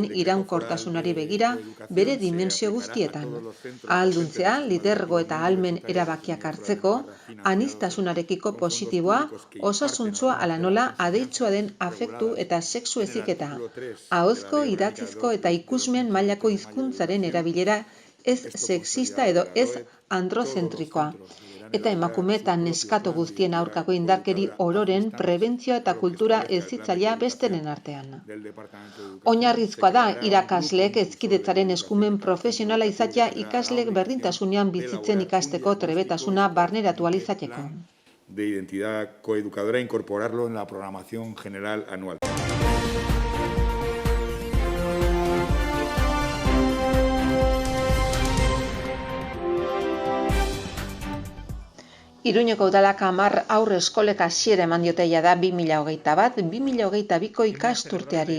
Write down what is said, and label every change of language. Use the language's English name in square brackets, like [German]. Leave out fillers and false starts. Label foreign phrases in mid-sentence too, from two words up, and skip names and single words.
[Basque] iraunkortasunari begira bere dimensio guztietan, ahalduntzea, lidergo eta ahalmen erabakiak hartzeko, aniztasunarekiko positiboa, osasuntsua ala nola adeitsua den afektu eta sexu heziketa, ahozko, idatzizko eta ikusmen mailako hizkuntzaren erabilera ez sexista edo ez androzentrikoa, eta emakume eta neskato guztien aurkako indarkeri ororen prebentzioa eta kultura hezitzailea besteren artean. Oinarrizkoa da irakasleek hezkidetzaren eskumen profesionala izatea ikasleek berdintasunean bizitzen ikasteko trebetasuna barneratu ahal izateko. [Spanish] De identidad coeducadora incorporarlo en la programación general anual. [Basque] Iruñeko udalak 10 haur eskolek hasiera eman diote jada 2021-2022ko ikasturteari.